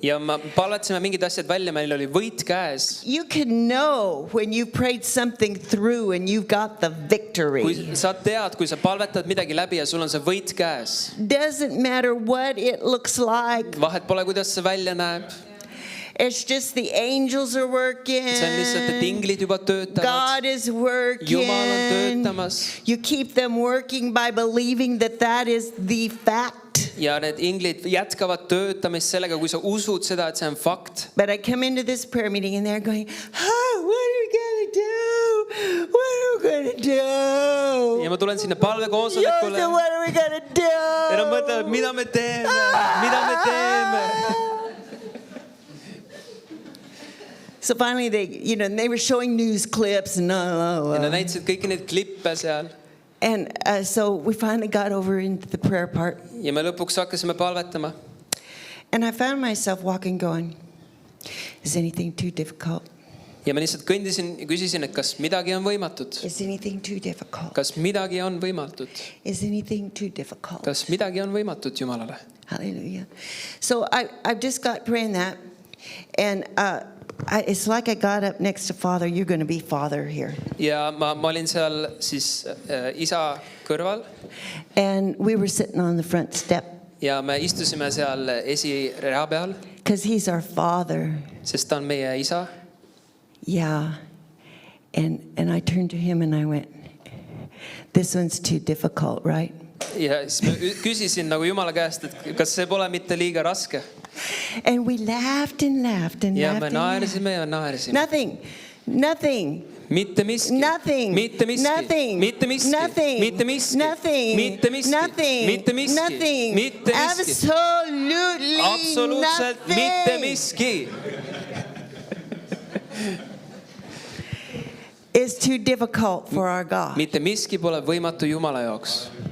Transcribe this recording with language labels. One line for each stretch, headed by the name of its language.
Estonian: Ja ma palvetasime mingid asjad välja, meil oli võit käes.
English: You can know when you prayed something through and you've got the victory.
Estonian: Kui sa tead, kui sa palvetad midagi läbi ja sul on see võit käes.
English: Doesn't matter what it looks like.
Estonian: Vahet pole, kuidas see välja näeb.
English: It's just the angels are working.
Estonian: See on lihtsalt, et inglid juba töötavad.
English: God is working.
Estonian: Jumal on töötamas.
English: You keep them working by believing that is the fact.
Estonian: Ja need inglid jätkavad töötamist sellega, kui sa usud seda, et see on fakt.
English: But I come into this prayer meeting and they're going, what are we going to do? What are we going to do?
Estonian: Ja ma tulen sinna palvekoosolekule.
English: Joseph, what are we going to do?
Estonian: Ja nad mõtlevad, mida me teeme, mida me teeme.
English: So finally they were showing news clips and
Estonian: Ja nad näitasid kõiki neid klippe seal.
English: And so we finally got over into the prayer part.
Estonian: Ja me lõpuks hakkasime palvetama.
English: And I found myself walking going, is anything too difficult?
Estonian: Ja ma lihtsalt kõndisin ja küsisin, et kas midagi on võimatut.
English: Is anything too difficult?
Estonian: Kas midagi on võimatut?
English: Is anything too difficult?
Estonian: Kas midagi on võimatut Jumalale?
English: Hallelujah. So I've just got praying that. And it's like I got up next to Father. You're going to be Father here.
Estonian: Ja ma olin seal siis isa kõrval.
English: And we were sitting on the front step.
Estonian: Ja me istusime seal esirea peal.
English: Because he's our Father.
Estonian: Sest ta on meie isa.
English: Yeah. And I turned to him and I went, this one's too difficult, right?
Estonian: Ja siis ma küsisin nagu Jumala käest, et kas see pole mitte liiga raske.
English: And we laughed and laughed and
Estonian: Ja
English: laughed.
Estonian: me
English: and laughed.
Estonian: naersime ja naersime.
English: Nothing.
Estonian: Mitte miski.
English: Nothing.
Estonian: Mitte miski.
English: Nothing.
Estonian: Mitte miski.
English: Nothing.
Estonian: Mitte miski.
English: Nothing.
Estonian: Mitte miski.
English: Nothing.
Estonian: Mitte miski.
English: Nothing.
Estonian: Mitte miski.
English: Absolutely
Estonian: Absoluutselt mitte
English: nothing.
Estonian: miski.
English: is too difficult for our God.
Estonian: mitte miski pole võimatu Jumala jaoks.